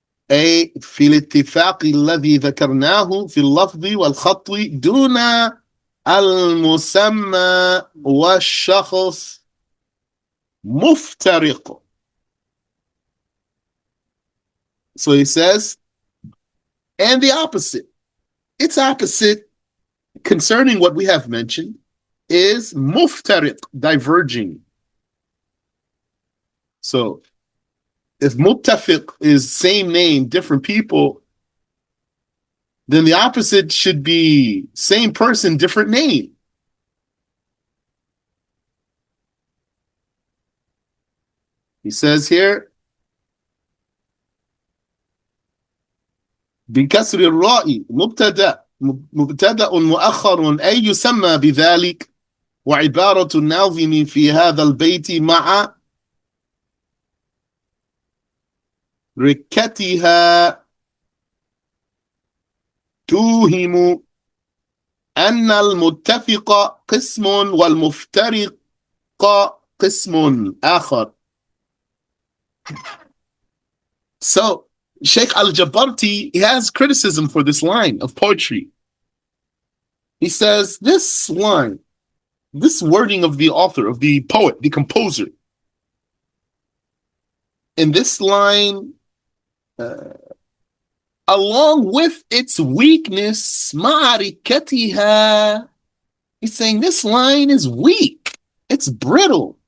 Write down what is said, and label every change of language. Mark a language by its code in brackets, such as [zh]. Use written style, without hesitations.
[ar] أي في الاتفاق الذي ذكرناه في اللفظ والخط دون المسمى والشخص مفترق. [en] So he says, and the opposite. Its opposite concerning what we have mentioned is muftariq, diverging. So if muttafiq is same name, different people, then the opposite should be same person, different name. [ar] He says here, بكسر الراء مبتدأ مؤخر أي يسمى بذلك وعبارة الناظم في هذا البيت مع ركتها توهم أن المتفق قسم والمفترق قسم آخر. [en] So Sheikh Al-Jabarti, he has criticism for this line of poetry. He says this line, this wording of the author, of the poet, the composer, in this line, along with its weakness, ma'arikatiha, he's saying this line is weak. It's brittle.